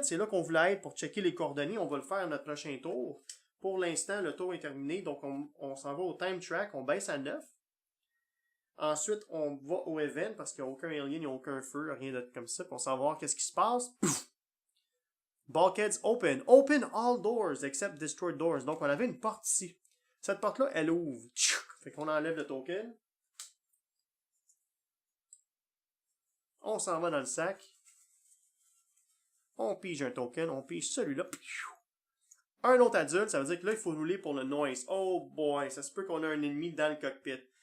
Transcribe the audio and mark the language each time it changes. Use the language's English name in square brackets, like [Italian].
[French] C'est là qu'on voulait être pour checker les coordonnées. On va le faire à notre prochain tour. Pour l'instant, le tour est terminé. Donc, on s'en va au time track. On baisse à 9. Ensuite, on va au event parce qu'il n'y a aucun alien, il n'y a aucun feu, rien de comme ça. Puis on s'en va voir qu'est-ce qui se passe. Pouf! Bulkheads open. [English] Open all doors except destroyed doors. [French] Donc, on avait une porte ici. Cette porte-là, elle ouvre. Fait qu'on enlève le token. On s'en va dans le sac. On pige un token. On pige celui-là. Un autre adulte, ça veut dire que là, il faut rouler pour le noise. Oh boy, ça se peut qu'on ait un ennemi dans le cockpit.